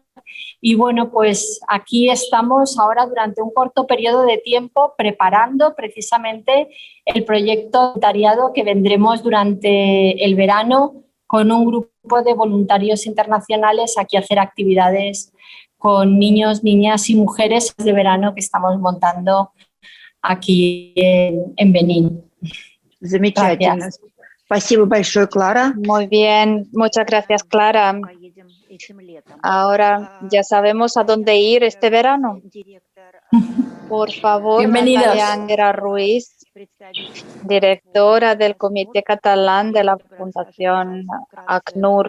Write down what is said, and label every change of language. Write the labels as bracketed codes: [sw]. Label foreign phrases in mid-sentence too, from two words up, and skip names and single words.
[es] Y bueno, pues aquí estamos ahora durante un corto periodo de tiempo preparando precisamente el proyecto voluntariado que vendremos durante el verano con un grupo de voluntarios internacionales aquí a hacer actividades con niños, niñas y mujeres de verano que estamos montando aquí en Benín. [ru] Замечательно. [es] Gracias. [ru] Спасибо большое, Клара. [es] Muy bien, muchas gracias, Clara. Ahora ya sabemos a dónde ir este verano. Por favor, Bienvenidos. Natalia Anguera Ruiz, directora del Comité Catalán de la Fundación ACNUR.